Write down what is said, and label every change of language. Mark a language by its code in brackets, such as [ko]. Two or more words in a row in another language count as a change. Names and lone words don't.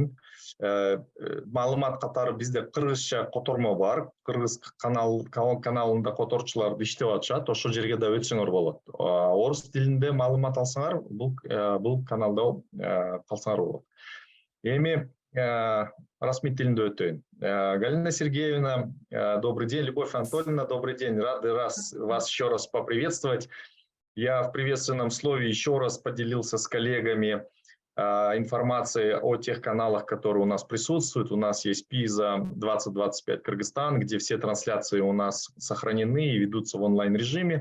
[ky] Маалымат катары бизде кыргызча котормо бар. Кыргыз каналында которчулар иштеп атышат. Ошол жерге да өтсөңөр болот. Орус тилинде маалымат алсаңар, бул каналда калсаңар болот. Эми расмий тилинде өтөйүн. [ru] Галина Сергеевна, добрый день. Любовь Анатольевна, добрый день. Рады вас еще раз поприветствовать. Я в приветственном слове еще раз поделился с коллегами информацией о тех каналах, которые у нас присутствуют. У нас есть PISA 2025 Кыргызстан, где все трансляции у нас сохранены и ведутся в онлайн-режиме.